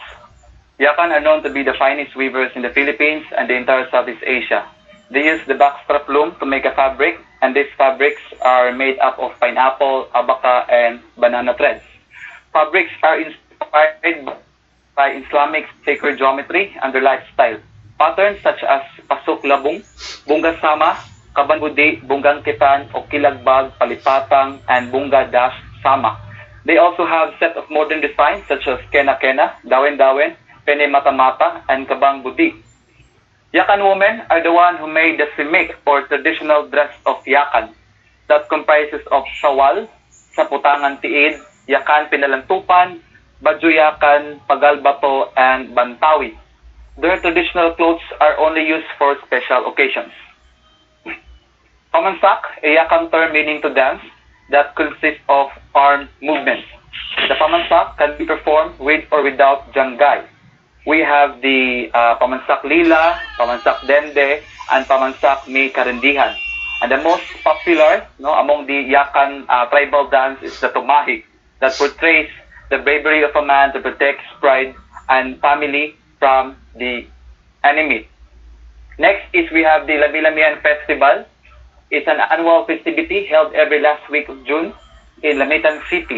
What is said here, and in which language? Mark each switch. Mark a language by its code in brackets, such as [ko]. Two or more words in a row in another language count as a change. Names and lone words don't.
[en] Yakan are known to be the finest weavers in the Philippines and the entire Southeast Asia. They use the backstrap loom to make a fabric, and these fabrics are made up of pineapple, abaca, and banana threads. Fabrics are inspired by Islamic sacred geometry and their lifestyle. Patterns such as pasok labong, bunga sama, kaban budi, bunggang kitan, o kilagbag, palipatang, and bunga dash sama. They also have set of modern designs such as kena kena, dawen dawen, pene mata mata, and kabang budi. Yakan women are the one who made the simik or traditional dress of Yakan that comprises of shawal, saputangan tiid, Yakan pinalantupan, badyo Yakan, pagalbato, and bantawi. Their traditional clothes are only used for special occasions. Pamansak, a Yakan term meaning to dance, that consists of armed movements. The pamansak can be performed with or without janggay. We have the pamansak lila, pamansak dende, and pamansak mi karendihan. And the most popular among the Yakan tribal dance is the tumahi, that portrays the bravery of a man to protect his pride and family from the enemy. Next is we have the Labi-Lamian Festival. It's an annual festivity held every last week of June in Lamitan City.